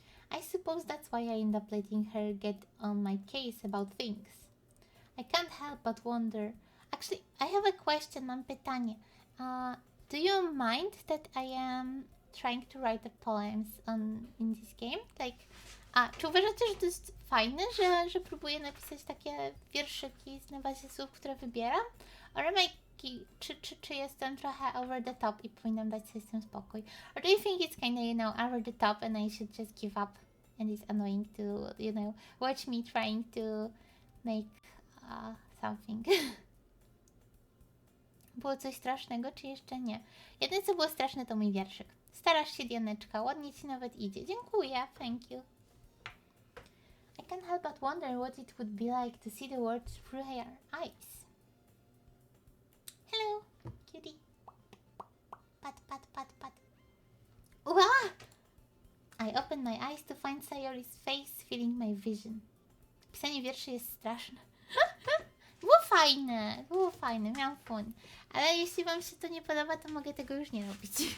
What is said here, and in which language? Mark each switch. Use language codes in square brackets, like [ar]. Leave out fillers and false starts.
[en] I suppose that's why I end up letting her get on my case about things. I can't help but wonder... Actually, I have a question, [pl] mam pytanie. [en] Do you mind that I am trying to write the poems in this game? [pl] Like, czy uważacie, że to jest fajne, że próbuję napisać takie wierszyki na bazie słów, które wybieram? [en] Or am I... [pl] Czy jestem trochę [en] over the top [pl] i powinnam dać sobie z tym spokój? [en] Or do you think it's kinda, you know, over the top and I should just give up? And it's annoying to, you know, watch me trying to make something. Było coś strasznego, czy jeszcze nie? Jedyne, co było straszne, to mój wierszyk. Starasz się, Dianeczka, ładnie ci nawet idzie. Dziękuję, thank you. I can't help but wonder what it would be like to see the world through her eyes. Hello, cutie. Pat, pat, pat, pat. Wow! I opened my eyes to find Sayori's face filling my vision. [pl] Pisanie wierszy jest straszne. Było fajne, miałam fun. Ale jeśli wam się to nie podoba, to mogę tego już nie robić.